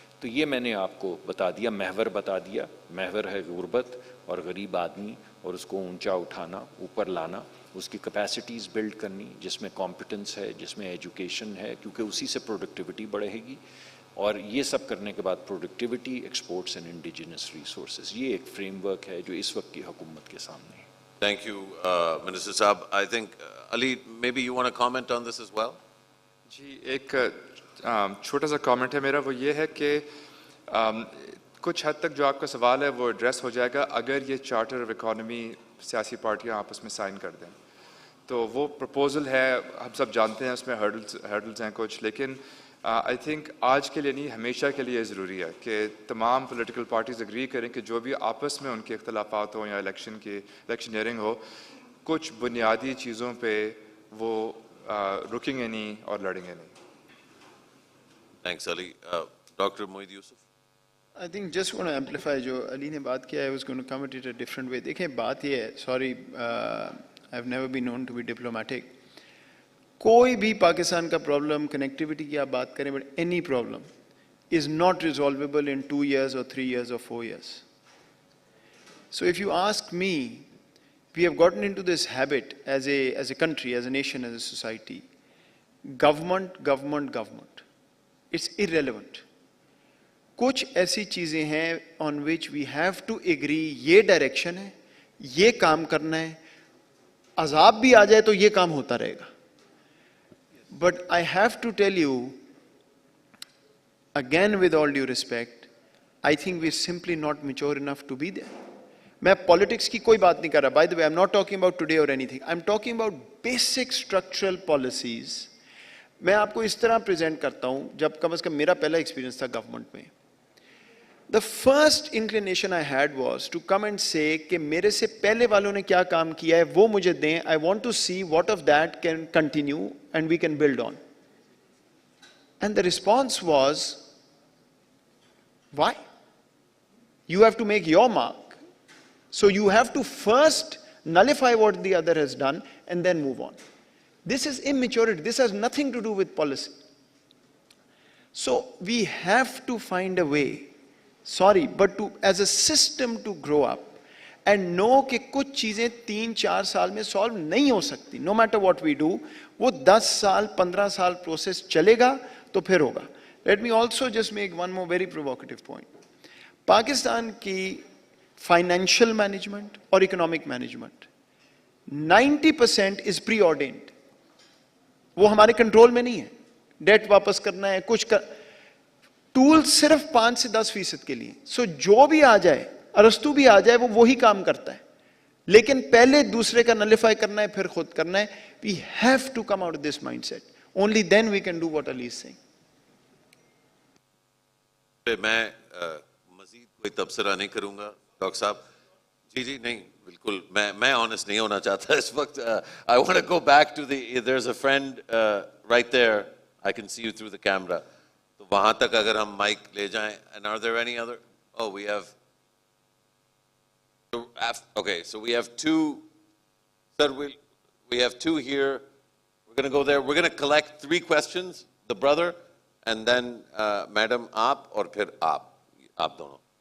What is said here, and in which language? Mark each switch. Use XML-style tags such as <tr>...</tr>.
<hi>तो ये मैंने आपको बता दिया, महवर बता दिया। महवर है गुर्बत और गरीब आदमी, और उसको ऊंचा उठाना, ऊपर लाना, उसकी कैपेसिटीज़ बिल्ड करनी जिसमें कॉम्पिटेंस है, जिसमें एजुकेशन है, क्योंकि उसी से प्रोडक्टिविटी बढ़ेगी। और ये सब करने के बाद productivity, exports and indigenous resources, ये एक फ्रेमवर्क है जो इस वक्त की हुकूमत के सामने है।</hi> <en>Thank you, Minister Saab. I think, Ali, maybe you want to comment on this as well?</en> <hi>जी, एक छोटा सा कमेंट है मेरा, वो ये है कि कुछ हद तक जो आपका सवाल है वो एड्रेस हो जाएगा अगर ये चार्टर ऑफ इकोनॉमी सियासी पार्टियां आपस में साइन कर दें। तो वो प्रपोजल है, हम सब जानते हैं उसमें हर्डल्स हैं कुछ, लेकिन आई थिंक आज के लिए नहीं, हमेशा के लिए ज़रूरी है कि तमाम पॉलिटिकल पार्टीज़ एग्री करें कि जो भी आपस में उनके इख्तलाफात हों या इलेक्शनियरिंग हो, कुछ बुनियादी चीज़ों पे वो रुकेंगे नहीं और लड़ेंगे नहीं।</hi> <en>Thanks, Ali. Dr. Moeed Yusuf. I think just want to amplify</en> <hi>जो अली ने बात किया है,</hi> <en>I was going to come at it a different way.</en> <hi>देखें बात ये है,</hi> <en>sorry, I've never been known to be diplomatic.</en> <hi>कोई भी पाकिस्तान का प्रॉब्लम, कनेक्टिविटी की आप बात करें,</hi> <en>but any problem is not resolvable in 2 years or 3 years or 4 years. So if you ask me, we have gotten into this habit as a country, as a nation, as a society. Government. It's irrelevant.</en> <hi>कुछ ऐसी चीजें हैं</hi> <en>on which we have to agree,</en> <hi>ये direction है, ये काम करना है, अजाब भी आ जाए तो ये काम होता रहेगा.</hi> <en>But I have to tell you, again with all due respect, I think we're simply not mature enough to be there.</en> <hi>मैं politics की कोई बात नहीं कर रहा.</hi> <en>By the way, I'm not talking about today or anything. I'm talking about basic structural policies.</en> <hi>मैं आपको इस तरह प्रेजेंट करता हूं, जब कम से कम मेरा पहला एक्सपीरियंस था गवर्नमेंट में.</hi> <en>The first inclination I had was to come and say</en> <hi>कि मेरे से पहले वालों ने क्या काम किया है वो मुझे दें.</hi> <en>I want to see what of that can continue and we can build on. And the response was, why? You have to make your mark. So you have to first nullify what the other has done and then move on. This is immaturity. This has nothing to do with policy. So we have to find a way, sorry, but to, as a system, to grow up and know</en> <hi>कि कुछ चीजें 3-4 साल में solve नहीं हो सकती.</hi> <en>No matter what we do,</en> <hi>वो 10 साल 15 साल प्रोसेस चलेगा तो फिर होगा.</hi> <en>Let me also just make one more very provocative point.</en> <hi>Pakistan की</hi> <en>financial management or economic management. 90% is preordained.</en> <hi>वो हमारे कंट्रोल में नहीं है. डेट वापस करना है, कुछ कर, टूल सिर्फ 5 से 10% के लिए. सो जो भी आ जाए, अरस्तु भी आ जाए, वो वही काम करता है. लेकिन पहले दूसरे का नलिफाई करना है, फिर खुद करना है.</hi> <en>We have to come out of this mindset. Only then we can do what Ali is saying.</en> <hi>मैं मजीद कोई तबसरा नहीं करूंगा डॉक्टर साहब. जी नहीं, बिल्कुल मैं ऑनेस्ट नहीं होना चाहता इस वक्त.</hi> <en>I want to go back to the, there is a friend right there, I can see you through the camera.</en> <hi>तो वहां तक अगर हम माइक ले जाएं.</hi> <en>And are there any other? Oh, we have, okay, so we have two, sir, we have two here. We're going to go there. We're going to collect 3 questions, the brother, and then madam,</en> <hi>aap, aur phir aap dono.</hi>